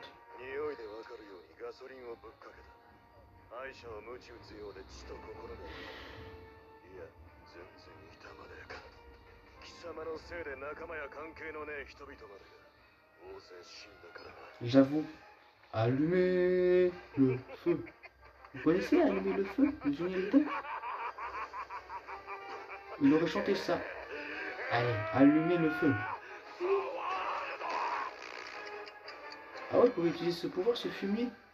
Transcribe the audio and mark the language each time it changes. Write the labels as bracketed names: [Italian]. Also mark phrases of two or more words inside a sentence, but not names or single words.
[Japanese] 匂いでわかるようにガソリンをぶっかけた。愛車は鞭打つようで血と心で。いや、全然痛まねえか。貴様のせいで仲間や関係のねえ人々までが大勢死んだからな。 [French] J'avoue. Allumer le feu. Vous connaissez Allumer le feu de Johnny Hallyday? Il aurait chanté ça. Allez, allumer le feu. Ah ouais, vous pouvez utiliser ce pouvoir, ce fumier.